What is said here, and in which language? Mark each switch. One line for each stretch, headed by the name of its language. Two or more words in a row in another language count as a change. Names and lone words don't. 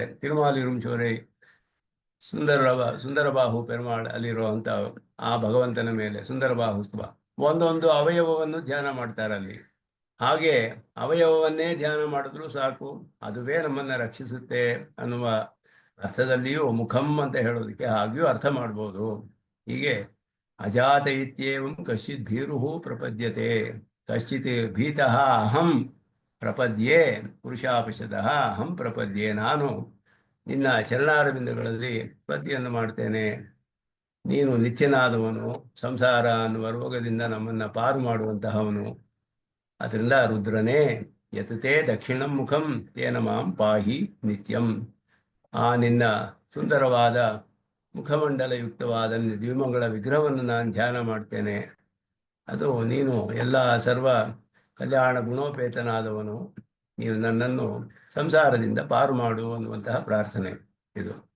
Kannada: ತಿರುಮಾಲಿರುಂಚೋರೆ ಸುಂದರ ಬಾಹು ಪೆರುಮಾಳ್ ಅಲ್ಲಿರುವಂತ ಆ ಭಗವಂತನ ಮೇಲೆ ಸುಂದರ ಬಾಹುಸ್ತವ, ಒಂದೊಂದು ಅವಯವವನ್ನು ಧ್ಯಾನ ಮಾಡ್ತಾರೆ ಅಲ್ಲಿ. ಹಾಗೆ ಅವಯವವನ್ನೇ ಧ್ಯಾನ ಮಾಡಿದ್ರೂ ಸಾಕು, ಅದುವೇ ನಮ್ಮನ್ನ ರಕ್ಷಿಸುತ್ತೆ ಅನ್ನುವ ಅರ್ಥದಲ್ಲಿಯೂ ಮುಖಂ ಅಂತ ಹೇಳೋದಕ್ಕೆ ಹಾಗೆಯೂ ಅರ್ಥ ಮಾಡ್ಬೋದು.
Sanskrit: ಹೀಗೆ ಅಜಾತ ಇತ್ಯೇವಂ ಕಶ್ಚಿತ್ ಭೀರುಹು ಪ್ರಪದ್ಯತೆ. ಕಶ್ಚಿತ್ ಭೀತಃ ಅಹಂ ಪ್ರಪದ್ಯೆ ಪುರುಷಾಪಶತಃ ಅಹಂ ಪ್ರಪದ್ಯೆ,
Kannada: ನಾನು ನಿನ್ನ ಚರಣಾರವಿಂದಗಳಲ್ಲಿ ಪ್ರತಿಯನ್ನು ಮಾಡ್ತೇನೆ. ನೀನು ನಿತ್ಯನಾದವನು, ಸಂಸಾರ ಅನ್ನುವ ರೋಗದಿಂದ ನಮ್ಮನ್ನು ಪಾರು ಮಾಡುವಂತಹವನು. ಅದರಿಂದ ರುದ್ರನೇ,
Sanskrit: ಯತತೆ ದಕ್ಷಿಣಂ ಮುಖಂ ತೇನ ಮಾಂ ಪಾಹಿ ನಿತ್ಯಂ.
Kannada: ಆ ನಿನ್ನ ಸುಂದರವಾದ ಮುಖಮಂಡಲಯುಕ್ತವಾದ ದ್ವಿಮಂಗಳ ವಿಗ್ರಹವನ್ನು ನಾನು ಧ್ಯಾನ ಮಾಡ್ತೇನೆ. ಅದು ನೀನು ಎಲ್ಲ ಸರ್ವ ಕಲ್ಯಾಣ ಗುಣೋಪೇತನಾದವನು, ನೀನು ನನ್ನನ್ನು ಸಂಸಾರದಿಂದ ಪಾರು ಮಾಡು ಅನ್ನುವಂತಹ ಪ್ರಾರ್ಥನೆ ಇದು.